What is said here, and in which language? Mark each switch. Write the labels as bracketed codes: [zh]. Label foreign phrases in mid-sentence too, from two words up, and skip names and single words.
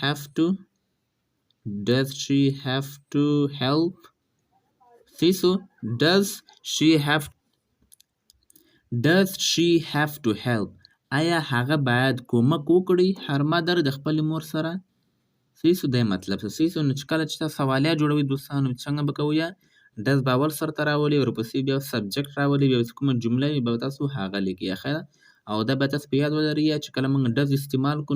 [en] have to help so does she have to help [ps] آیا هغه باید کومک وکړي هر مادر د خپل مور سره صحیح سو دی مطلب صحیح سو نو چې کله چې تاسو سوالیه جوړوي دوستانو څنګه به کوئ ډز به اول سر ته راولي ورپسې بیا سبجیکټ راولي بیا چې کومه جمله وي به تاسو هغه لیکئ ښه او دا به تاسو په یاد ولرئ چې کله موږ ډز استعمال کړو